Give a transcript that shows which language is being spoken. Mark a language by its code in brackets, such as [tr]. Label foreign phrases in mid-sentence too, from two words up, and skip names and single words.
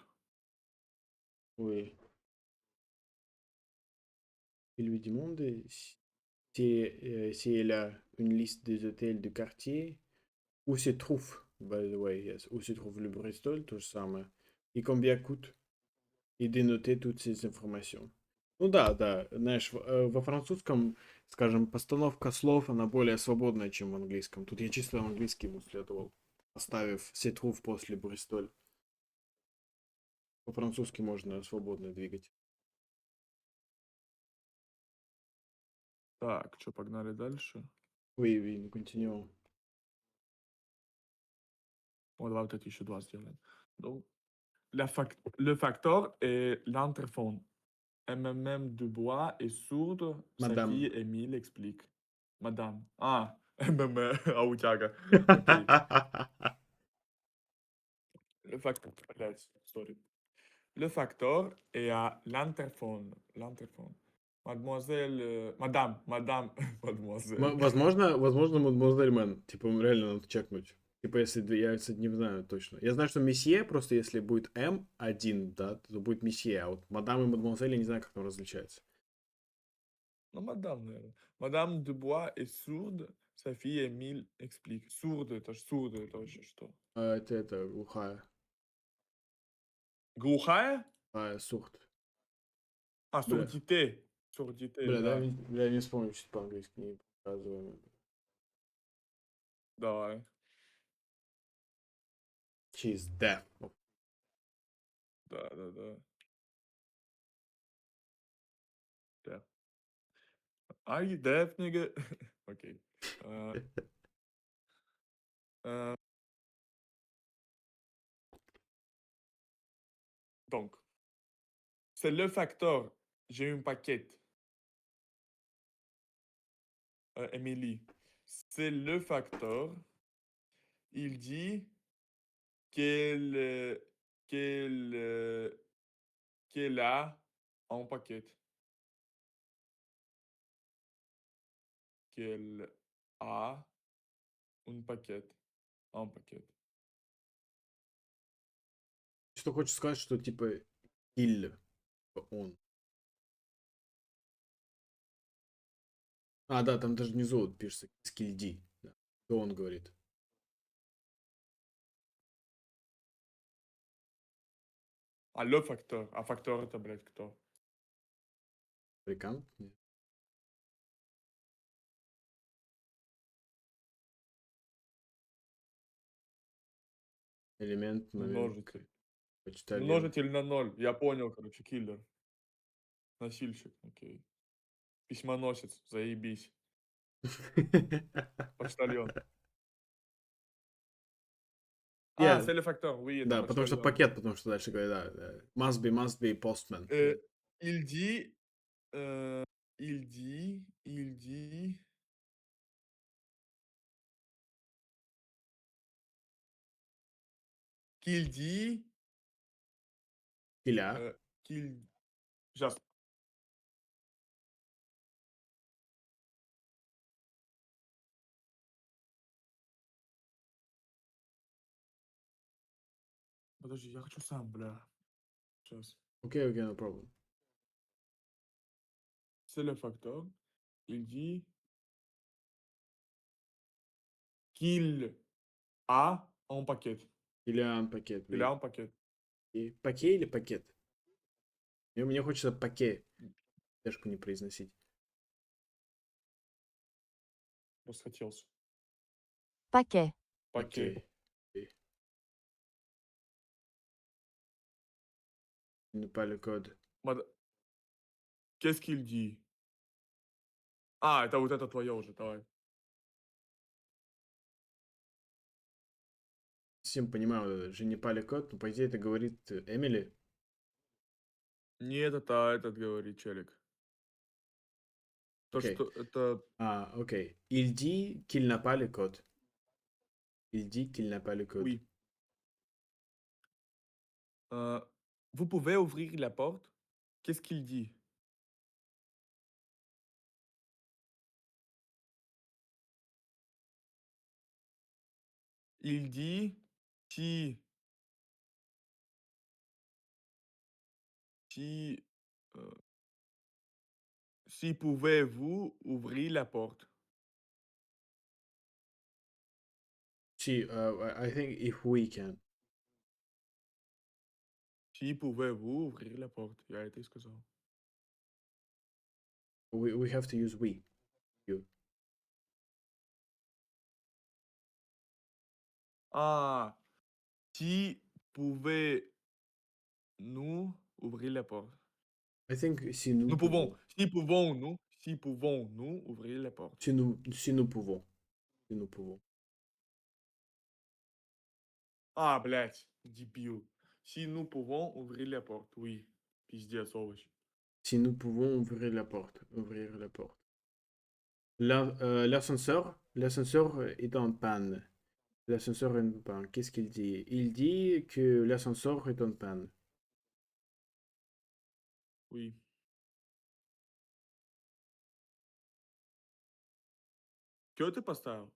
[fr] Oui. Il lui demande si elle a une liste des hôtels du quartier. Où se trouve, [en] by the way, yes, [fr] où se trouve le Bristol, [ru] то же самое. [fr] И combien coûte. И dénoter toutes ces informations. [ru] Ну да, да, знаешь, во французском, скажем, постановка слов, она более свободная, чем в английском. Тут я чисто английский ему следовал, оставив se trouve после Бристоль. По-французски можно свободно двигать. Так, что, погнали дальше? [fr] Oui, oui, nous continuons. On va peut-être [ru] еще два сделаем. [fr] Donc, le facteur est l'entrephone. MMM Dubois est sourde, sa [ru] Мадам. [fr] fille Émile explique. Madame. [ru] Ah, MMM, аутяга. Окей. [fr] Le facteur, блядь, sorry. Le facteur est à l'interphone. L'interphone. Mademoiselle, madame, mademoiselle. [ru] Возможно, мадемуазель Мэн. Типа, реально надо чекнуть. Типа, если я, кстати, не знаю точно. Я знаю, что месье, просто если будет М один, да, то будет месье. А вот мадам и мадемуазель, я не знаю, как там различается. [fr] Non, madame, наверное. Madame Dubois est sourde, sa fille Émile explique. Sourde, [ru] это вообще что? А это глухая. Глухая? Сухт. А, Бля, сурдите. Сурдите, бля, да. дай мне вспомнить что по-английски, не показываем. Давай. [en] She's deaf. [ru] Да. Да. [en] Are you deaf, nigga? [ru] Окей. Э, э, [fr] donc, c'est le facteur j'ai une paquette, Emily. C'est le facteur. Il dit qu'elle, qu'elle, qu'elle a un paquet. Qu'elle a un paquet. Un paquet. [ru] Что хочешь сказать, что типа il, он. А, да, там даже внизу вот пишется скильди. Да. Что он говорит? А le facteur. А facteur это, блядь, кто? Фабрикант? Нет. Элемент, момент, Множитель. почтальон. Множитель на ноль. Я понял, короче, киллер. Носильщик, окей. Письмоносец, заебись. Почтальон. А, Я, [fr] c'est le facteur, oui, [ru] это да, потому что почтальон. пакет, потому что дальше говорит, да, да. [en] Must be postman. [fr] Э, il dit, il dit qu'il dit, [ru] Киля. qu'il щас, подожди, я хочу сам, бля. Щас. Окей, окей, [en] no problem. [fr] C'est le facteur. Il dit qu'il a un paquet. [ru] Киля пакет, [fr] Il a oui. un paquet. [ru] И паке или пакет? Мне хочется паке, тяжко не произносить. Расхотелся. [fr] Paquet. Paquet. [ru] Окей. Окей. [fr] Ne pas le code. Мад Qu'est-ce qu'il dit? [ru] А, это вот это твоё уже, давай. Совсем понимаю, вот это, [fr] je n'ai pas le code, [ru] но по идее это говорит Эмили. Нет, это этот говорит челик. То, Окей. что это Окей. [fr] Il dit qu'il n'a pas le code. Il dit qu'il n'a pas le code. oui. Vous pouvez ouvrir la porte? Qu'est-ce qu'il dit? Il dit: «Si si, heu, si pouvez-vous ouvrir la porte?» Si, [en] I think if we can. [fr] «Si pouvez-vous ouvrir la porte?» [ru] Я это и сказал. [en] We have to use we. You. Ah! [fr] «Si pouvez-nous ouvrir la porte?» [en] I think [fr] si nous Nous pouvons. pouvons. Si pouvons-nous ouvrir la porte? Si nous pouvons. Si nous pouvons. [ru] А, блядь, дебил. [fr] Si nous pouvons ouvrir la porte. Oui. [ru] Пиздец, овощ. [fr] Si nous pouvons ouvrir la porte. Ouvrir la porte. L'ascenseur est en panne. L'ascenseur est en panne. Qu'est-ce qu'il dit? Il dit que l'ascenseur est en panne. Oui. Que [ru] ты поставил?